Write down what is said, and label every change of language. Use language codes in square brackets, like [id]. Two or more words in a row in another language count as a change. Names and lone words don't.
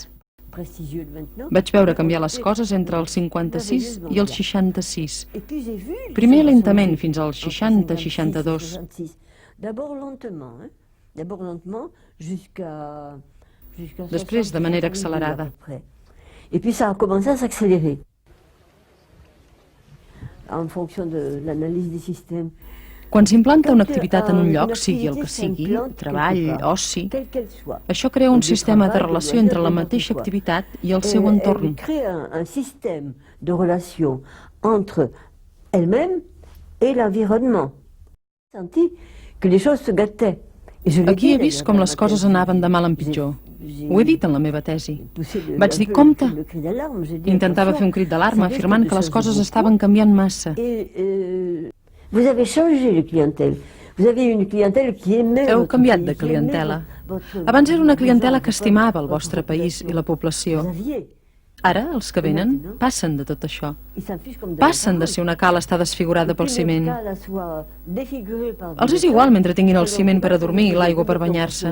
[ca] Vaig veure canviar les coses entre el 56 i el 66. Primer lentament fins al 60-62. Després de manera accelerada. [fr] Et puis ça a commencé à s'accélérer en fonction de l'analyse des systèmes. [ca] Quan s'implanta una activitat en un lloc, sigui el que sigui, treball, oci, això crea un sistema de relació entre la mateixa activitat i el seu entorn. [fr] Crea un système de relation entre elle-même et l'environnement. Senti que les choses se gâtaient. [ca] Aquí he vist com les coses anaven de mal en pitjor. Ho he dit en la meva tesi. Vaig dir, compte! Intentava fer un crit d'alarma afirmant que les coses estaven canviant massa. [fr] Vous avez changé de clientèle. Vous avez une clientèle qui aimait. [ca] Heu canviat de clientela. Abans era una clientela que estimava el vostre país i la població. Ara, els que venen, passen de tot això. Passen de ser una cala està desfigurada pel ciment. Els és igual mentre tinguin el ciment per a dormir i l'aigua per banyar-se.